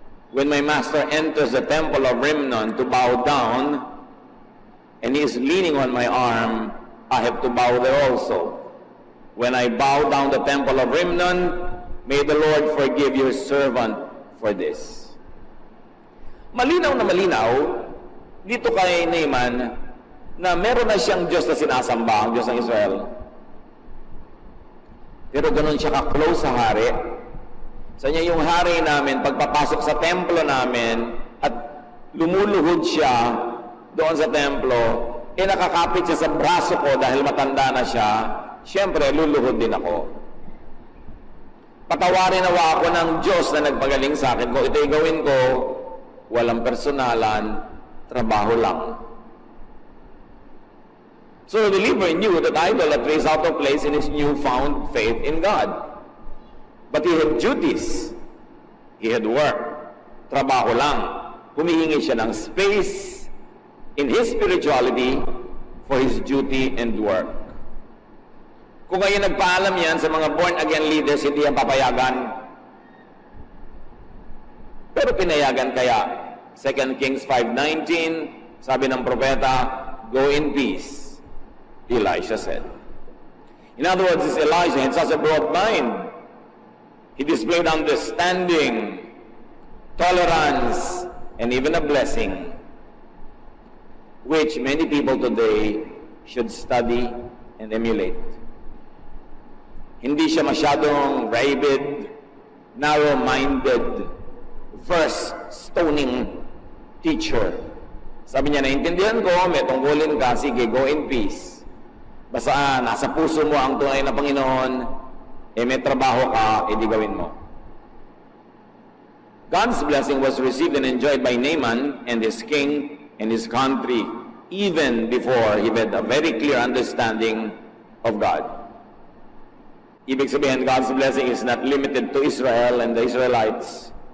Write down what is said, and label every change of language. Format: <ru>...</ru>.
<en>When my master enters the temple of Rimmon to bow down, and he is leaning on my arm, I have to bow there also. When I bow down the temple of Rimmon, may the Lord forgive your servant for this.</en> <tl>Malinaw na malinaw dito kay Naaman na meron na siyang Diyos na sinasamba, ang Diyos ng Israel. Pero ganun siya ka-close sa hari. Sa niya yung hari namin, pagpapasok sa templo namin, at lumuluhod siya doon sa templo, nakakapit siya sa braso ko dahil matanda na siya, siyempre, luluhod din ako. Patawarin nawa ako ng Diyos na nagpagaling sa akin. Kung ito'y gawin ko, walang personalan, trabaho lang.</tl> <en>So the believer knew that idolatry is out of place in his newfound faith in God. But he had duties. He had work.</en> <tl>Trabaho lang. Humihingi siya ng</tl> <en>space in his spirituality for his duty and work.</en> <tl>Kung kayo nagpaalam yan sa mga born-again leaders, hindi yan papayagan. Pero pinayagan kaya. 2 Kings 5:19, sabi ng propeta,</tl> <en>go in peace. Elisha said. In other words, this Elijah had such a broad mind. He displayed understanding, tolerance, and even a blessing, which many people today should study and emulate.</en> <tl>Hindi siya masyadong</tl> <en>rabid, narrow-minded, verse-stoning teacher.</en> <tl>Sabi niya, naintindihan ko, may tungkulin ka, sige,</tl> <en>go in peace.</en> <tl>Basta nasa puso mo ang tunay na Panginoon, may trabaho ka, di gawin mo.</tl> <en>God's blessing was received and enjoyed by Naaman and his king and his country, even before he had a very clear understanding of God.</en> <tl>Ibig sabihin,</tl> <en>God's blessing is not limited to Israel and the Israelites.</en>